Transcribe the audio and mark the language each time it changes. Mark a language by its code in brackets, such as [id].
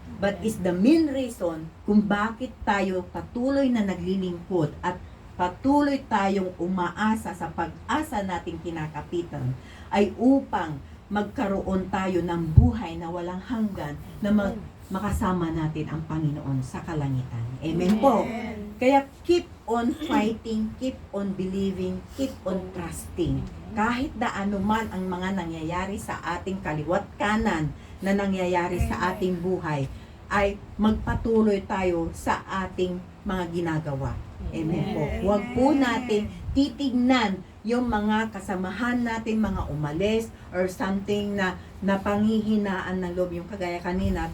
[en] But is the main reason [tl] kung bakit tayo patuloy na naglilingkod at patuloy tayong umaasa sa pag-asa nating kinakapitan ay upang magkaroon tayo ng buhay na walang hanggan na makasama natin ang Panginoon sa kalangitan. Amen po. [en] Kaya keep on fighting, keep on believing, keep on trusting. [tl] Kahit na anuman ang mga nangyayari sa ating kaliwat kanan na nangyayari sa ating buhay, ay magpatuloy tayo sa ating mga ginagawa. Amen po. Huwag po natin titignan yung mga kasamahan natin, mga umalis or something na napanghihinaan ng loob, yung kagaya kanina.